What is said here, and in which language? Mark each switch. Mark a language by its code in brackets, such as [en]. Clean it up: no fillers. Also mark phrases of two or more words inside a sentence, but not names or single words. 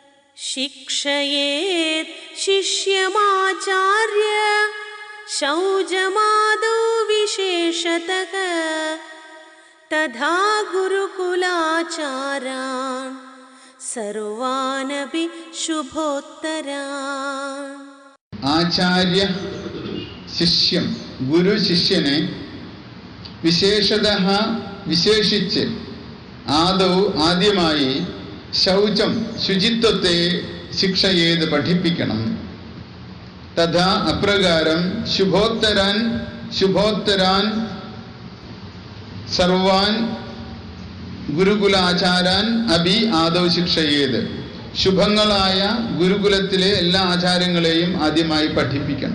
[sa] शिक्षयेत् शिष्यमाचार्य शौचमादौ विशेषतः तथा गुरुकुलाचारान् सर्वानपि शुभोत्तरान्. ആചാര്യ ശിഷ്യം, [ml] ഗുരു ശിഷ്യനെ വിശേഷതഃ വിശേഷിച്ച് ആദൗ ആദ്യമായി ശൗചം ശുചിത്വത്തെ ശിക്ഷയേത് പഠിപ്പിക്കണം. തഥാ അപ്രകാരം [sa] ശുഭോത്തരാൻ സർവാൻ ഗുരുകുലാചാരാൻ അഭി ആദൗ ശിക്ഷയേത്, [ml] ശുഭങ്ങളായ ഗുരുകുലത്തിലെ എല്ലാ ആചാരങ്ങളെയും ആദ്യമായി പഠിപ്പിക്കണം.